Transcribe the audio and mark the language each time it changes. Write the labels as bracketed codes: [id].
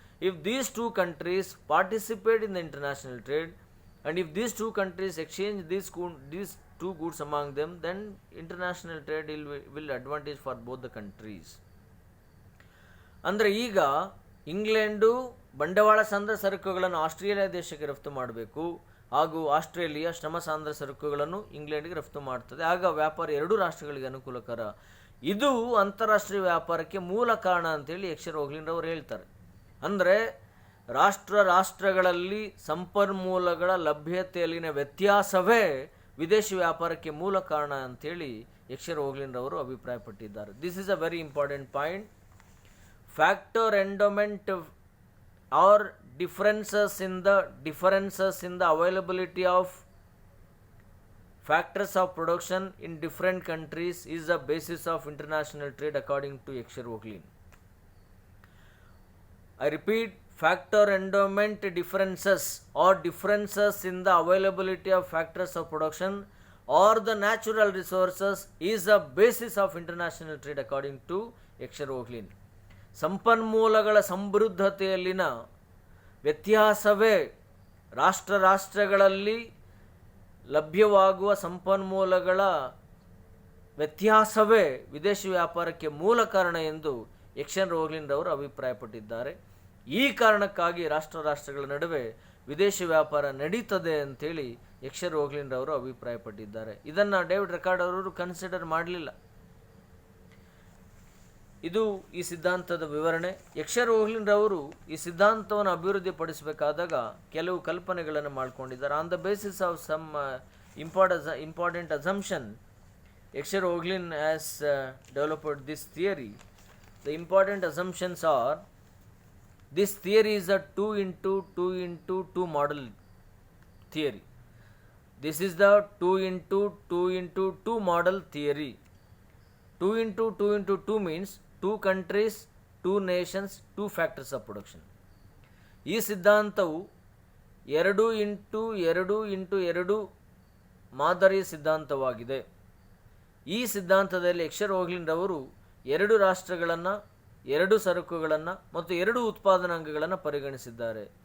[en] If these two countries participate in the international trade, and if these two countries exchange these two goods among them, then international trade will advantage for both the countries. [kn] ಅಂದರೆ ಈಗ England ಬಂಡವಾಳ ಸಾಂದ್ರ ಸರಕುಗಳನ್ನು Australia ದೇಶಕ್ಕೆ ರಫ್ತು ಮಾಡಬೇಕು, ಹಾಗೂ Australia ಶ್ರಮ ಸಾಂದ್ರ ಸರಕುಗಳನ್ನು ಇಂಗ್ಲೆಂಡ್ಗೆ ರಫ್ತು ಮಾಡ್ತದೆ. ಆಗ ವ್ಯಾಪಾರ ಎರಡೂ ರಾಷ್ಟ್ರಗಳಿಗೆ ಅನುಕೂಲಕರ. ಇದು ಅಂತಾರಾಷ್ಟ್ರೀಯ ವ್ಯಾಪಾರಕ್ಕೆ ಮೂಲ ಕಾರಣ ಅಂತೇಳಿ ಯಕ್ಷರ್ ಓಗ್ಲಿನ್ ಅವರು ಹೇಳ್ತಾರೆ. ಅಂದರೆ ರಾಷ್ಟ್ರಗಳಲ್ಲಿ ಸಂಪನ್ಮೂಲಗಳ ಲಭ್ಯತೆಯಲ್ಲಿನ ವ್ಯತ್ಯಾಸವೇ ವಿದೇಶಿ ವ್ಯಾಪಾರಕ್ಕೆ ಮೂಲ ಕಾರಣ ಅಂತೇಳಿ ಯಕ್ಷರ್ ಓಗ್ಲಿನ್ ಅವರು ಅಭಿಪ್ರಾಯಪಟ್ಟಿದ್ದಾರೆ. [en] This is a very important point. Factor endowment or differences in the availability of factors of production in different countries is the basis of international trade according to Yashar Oglin. I repeat, factor endowment differences or differences in the availability of factors of production or the natural resources is the basis of international trade according to Yashar Oglin. [kn] ಸಂಪನ್ಮೂಲಗಳ ಸಮೃದ್ಧತೆಯಲ್ಲಿನ ವ್ಯತ್ಯಾಸವೇ ರಾಷ್ಟ್ರಗಳಲ್ಲಿ ಲಭ್ಯವಾಗುವ ಸಂಪನ್ಮೂಲಗಳ ವ್ಯತ್ಯಾಸವೇ ವಿದೇಶಿ ವ್ಯಾಪಾರಕ್ಕೆ ಮೂಲ ಕಾರಣ ಎಂದು ಯಕ್ಷರ್ ಓಗ್ಲಿನ್ ಅವರು ಅಭಿಪ್ರಾಯಪಟ್ಟಿದ್ದಾರೆ. ಈ ಕಾರಣಕ್ಕಾಗಿ ರಾಷ್ಟ್ರಗಳ ನಡುವೆ ವಿದೇಶಿ ವ್ಯಾಪಾರ ನಡೀತದೆ ಅಂತೇಳಿ ಯಕ್ಷರ್ ಓಗ್ಲಿನ್ ಅವರು ಅಭಿಪ್ರಾಯಪಟ್ಟಿದ್ದಾರೆ. ಇದನ್ನು ಡೇವಿಡ್ ರಿಕಾರ್ಡ್ ಅವರು ಕನ್ಸಿಡರ್ ಮಾಡಲಿಲ್ಲ. ಇದು ಈ ಸಿದ್ಧಾಂತದ ವಿವರಣೆ. ಯಕ್ಷರ್ ಓಗ್ಲಿನ್ ಅವರು ಈ ಸಿದ್ಧಾಂತವನ್ನು ಅಭಿವೃದ್ಧಿಪಡಿಸಬೇಕಾದಾಗ ಕೆಲವು ಕಲ್ಪನೆಗಳನ್ನು ಮಾಡಿಕೊಂಡಿದ್ದಾರೆ. [en] On the basis of some important assumption, Heckscher Ohlin has developed this theory. The important assumptions are This theory is a 2 into 2 into 2 model theory. This is the 2 into 2 into 2 model theory. 2 into 2 into 2 means 2 countries, 2 nations, 2 factors of production. [kn] ಈ ಸಿದ್ಧಾಂತವು 2 into 2 into 2 ಮಾದರಿಯ ಸಿದ್ಧಾಂತವಾಗಿದೆ. ಈ ಸಿದ್ಧಾಂತದಲ್ಲಿ ಎಕ್ಷರ್ ಓಗ್ಲಿನ್ ರವರು 2 ರಾಷ್ಟ್ರಗಳನ್ನು, 2 ಸರಕುಗಳನ್ನು ಮತ್ತು 2 ಉತ್ಪಾದನಾಂಗಗಳನ್ನು ಪರಿಗಣಿಸಿದ್ದಾರೆ.